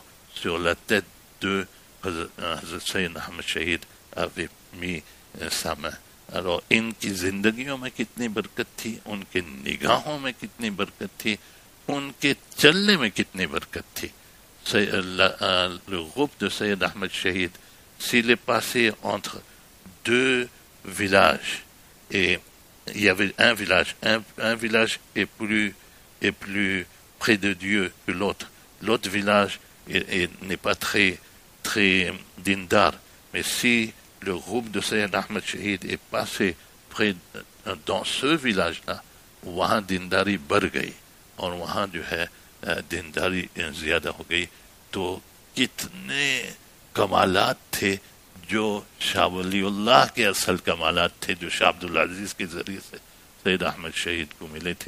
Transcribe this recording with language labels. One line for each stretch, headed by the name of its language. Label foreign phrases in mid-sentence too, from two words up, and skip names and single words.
French: Sur la tête de Hazrat Sayyid Ahmed Shahid avait mis sa main.
Hindi: Alors इनकी जिंदगियों में कितनी बरकत थी, उनके निगाहों में कितनी बरकत थी, उनके चलने में कितनी बरकत थी.
French: Le groupe de Sayyid Ahmed Shahid, s'il est passé entre deux villages et il y avait un village. Un village est plus près de Dieu que l'autre. L'autre village n'est pas très dindar. Mais si le groupe de Sayyid Ahmed Shahid est passé dans ce village-là,
Hindi: वहाँ दीनदारी बढ़ गई और वहाँ जो है दीनदारी ज्यादा हो गई. तो कितने कमालात थे जो शाह वलीउल्लाह के असल कमालात थे जो शाह अब्दुल अजीज के जरिए से सैयद अहमद शहीद को मिले थे.